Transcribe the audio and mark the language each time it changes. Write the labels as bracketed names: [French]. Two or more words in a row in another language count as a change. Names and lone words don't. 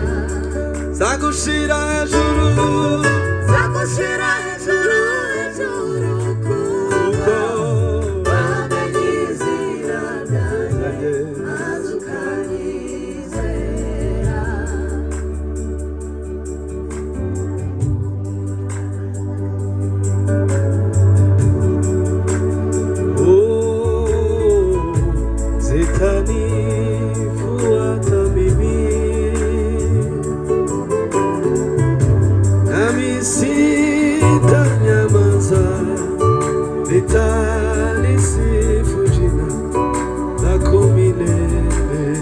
[Kinyarwanda] Nzagushira hejuru, nzagushira hejuru, hejuru, kuko wamenye izina ryanjye, maze ukanezera. [Swahili] Zitanifuata mimi, nami sitanyamaza, nitalisifu jina lako milele.